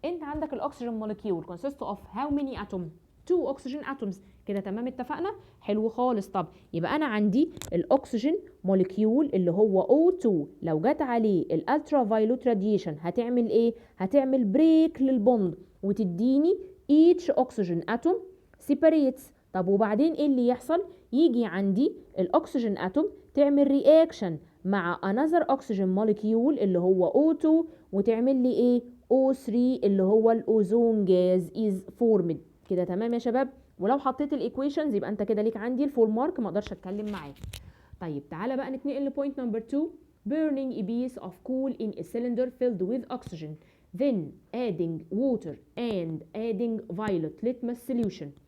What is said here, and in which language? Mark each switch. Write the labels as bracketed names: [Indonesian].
[Arabic] انت عندك الاكسجين [English] molecule consists of how many atoms؟ 2 oxygen atoms. [Arabic] كده تمام، اتفقنا؟ حلو خالص. طب يبقى انا عندي الاكسجين موليكيول اللي هو O2 لو جت عليه الالترافايولوت راديشن هتعمل ايه؟ هتعمل بريك للبوند وتديني [English] each oxygen atom separates. [Arabic] طب وبعدين ايه اللي يحصل؟ يجي عندي الاكسجين اتوم تعمل رياكشن مع [English] another oxygen molecule [Arabic] اللي هو O2 وتعمل لي ايه؟ O3 اللي هو الاوزون جاز is formed. كده تمام يا شباب؟ ولو حطيت الايكويشنز يبقى انت كده ليك عندي الفول مارك، ما اقدرش اتكلم معاك. طيب تعالى بقى نتنقل لبوينت نمبر 2. [English] burning a piece of coal in a cylinder filled with oxygen then adding water and adding violet litmus solution.